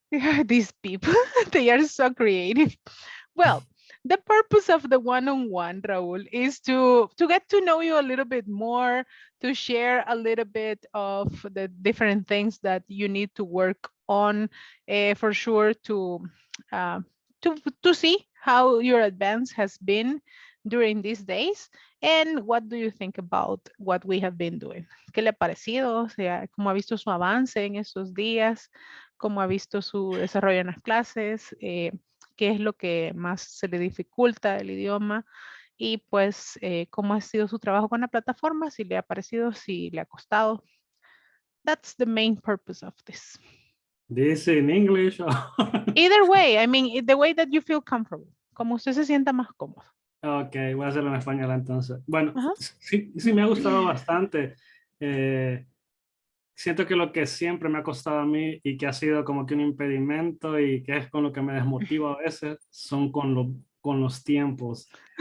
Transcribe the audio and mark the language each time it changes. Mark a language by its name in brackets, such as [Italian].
[English] Yeah, these people, they are so creative. Well, the purpose of the one-on-one, Raul, is to get to know you a little bit more, to share a little bit of the different things that you need to work on, for sure to see how your advance has been during these days, and what do you think about what we have been doing? [Spanish] ¿Qué le ha parecido? O sea, ¿cómo ha visto su avance en estos días? ¿Cómo ha visto su desarrollo en las clases? ¿Qué es lo que más se le dificulta el idioma? Y pues, ¿cómo ha sido su trabajo con la plataforma? Si le ha parecido, si le ha costado. [English] That's the main purpose of this. this in English? Either way, I mean, the way that you feel comfortable. [Spanish] Como usted se sienta más cómodo. Ok, voy a hacerlo en español entonces. Bueno, Ajá. sí me ha gustado bastante. Siento que lo que siempre me ha costado a mí y que ha sido como que un impedimento y que es con lo que me desmotiva a veces son con los tiempos.